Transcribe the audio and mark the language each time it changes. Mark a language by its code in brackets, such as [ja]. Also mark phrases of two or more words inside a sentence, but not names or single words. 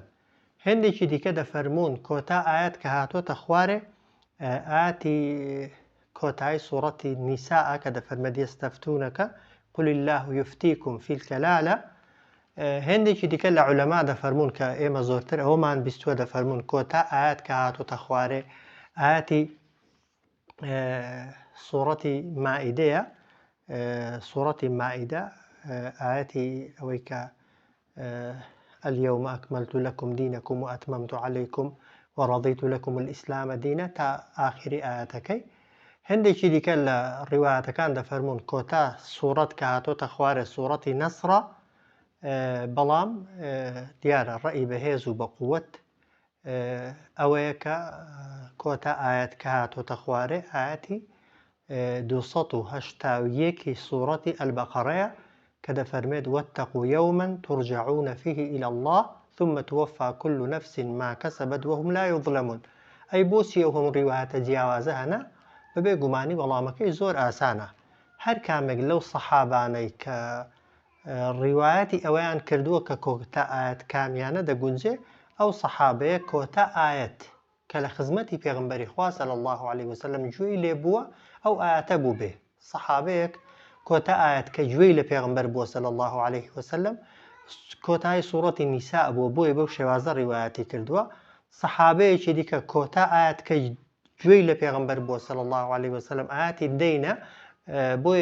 [ckb] هەندێکی دیکە دەفەرمون کۆتا ئاەت کە هاتۆتە خوارێ ئاەتی کۆتایی سوورەتی نیساء کە دەفەرمێت یەستەفتونەکە [ar] قل الله يفتيكم في الكلالة. [ckb] هەندێکی دیکە لە عولەما دەفەرمون کە ئێمە زۆرتر ئەومان بیستووە، دەفەرمون کۆتا ئاەت کە هاتوتە خوارێ ئاەتی سوورەتی مائیدەیە سوورەتی مائیدە ئاەتی ئەوەی کە [ar] اليوم أكملت لكم دينكم وأتممت عليكم ورضيت لكم الإسلام دينا [ckb] تا آخر آياتكي هندێکی دیکە لە ڕیواتەکان دەفەرمونون کۆتا سوورەت کە هاتۆتە خوارێ سوورەتی نەسرە بەڵام دیارە ڕەئی بەهێز و بە قووەت ئەوەیە کە کۆتا ئاەت کە هاتۆتە خوارێ ئاەتی 281 سوورەتی ئەلبەقەڕەیە کە دەفەرمێت [ar] واتقوا يوما ترجعون فيه إلى الله ثم توفى كل نفس ما كسبت وهم لا يظلمون [ckb] ئەی بۆچی ئەو هەموو ڕیواتە جیاوازە هەنا بەبێ گومانی وەڵامەکەی زۆر ئاسانە هەر کامێک لەو سەحابانەی کە ڕیوایەتی ئەوەیان کردووە کە کۆتا ئاەت کامیانە دەگونجێ ئەو سەحابەیە کۆتا ئاەت کە لە خزمەتی پێغمبەری خوا [ar] صلی الله عليه وسلم [ckb] گوێی لێ بووە ئەو ئاەتە بوو بێ سەحابەیەک کۆتا ئاەت کە گوێی لە پێغمبەر بووە [ar] صلی الله عليه وسلم [ckb] کۆتای سوورەتی نیسا بووە بۆیە بەو شێوازە ڕیوایەتی کردووە سەحابەیەکی دیکە کۆتا ئاەت کە گوێی لە پێغمبەر بووە [ar] صلی الله عليه وسلم [ckb] ئاەتی دەینە بۆیە